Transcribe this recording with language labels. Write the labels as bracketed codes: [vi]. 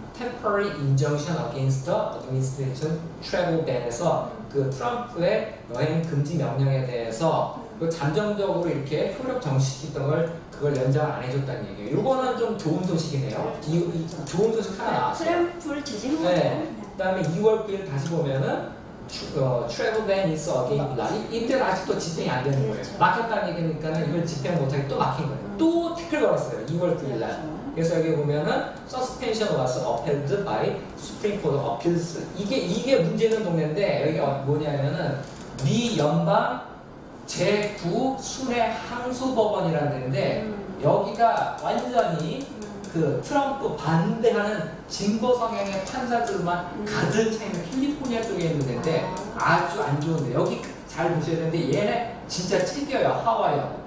[en] temporary injunction against the administration travel ban [ko] 에서 그 트럼프의 여행 금지 명령에 대해서 그 잠정적으로 이렇게 효력 정지시켰던 걸 그걸 연장을 안 해줬다는 얘기예요. 이거는 좀 좋은 소식이네요. 좋은 소식 하나 나왔어요. 트럼프를 지지한 거죠. 네. 그다음에 2월 9일 다시 보면은 [en] travel ban is again bloody. [ko] 이때는 아직도 집행이 안 되는 거예요. 그렇죠. 막혔다는 얘기니까는 이걸 집행 못하게 또 막힌 거예요. 또 태클 걸었어요. 2월 9일 날. 그래서 여기 보면은 [en] suspension was upheld by Supreme Court of Appeals. [ko] 이게 문제는 동네인데 여기가 뭐냐면은 미 연방 제9 순회 항소법원이라는 데인데 여기가 완전히 그 트럼프 반대하는 진보 성향의 판사들만 가득 차 있는 캘리포니아 쪽에 있는 데인데 아주 안 좋은데 여기 잘 보셔야 되는데 얘네 진짜 찔겨요. 하와이요.